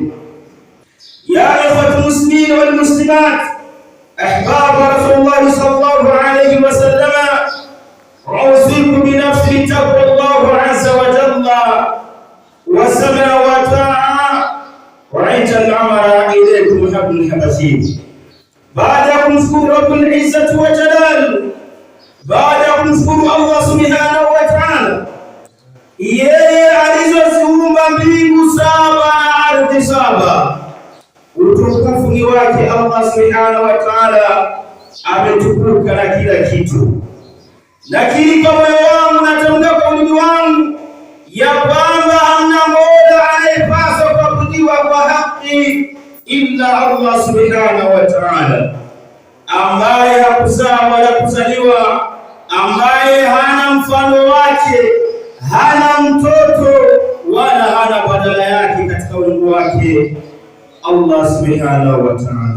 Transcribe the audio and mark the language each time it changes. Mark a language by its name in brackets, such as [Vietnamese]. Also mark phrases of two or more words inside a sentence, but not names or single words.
[Arabic] يا إخوة المسلمين والمسلمات، أحباب رسول الله صلى الله عليه وسلم، أوصيكم بنفسي تقوى الله عز وجل والسمع والطاعة، وعند الأمر إليكم حبل الحبشين. بعدكم اذكروا رب العزة وجلال، بعدكم اذكروا الله سبحانه وتعالى. [Swahili] Yeye alizoziumba mbingu saba na ardhi saba, utukufu ni wake [Arabic] الله سبحانه وتعالى, [Swahili] ametukuka na kila kitu. Lakini kwa moyo wangu natamka kwa ulimi wangu ya kwamba hamna mola anayepaswa kuabudiwa kwa haki [Arabic] إلا الله سبحانه وتعالى, [Swahili] ambaye hakuzaa wala kuzaliwa, ambaye hana mfano wake, hana mtoto wala hana badala yake katika uungu wake [Arabic] الله سبحانه وتعالى.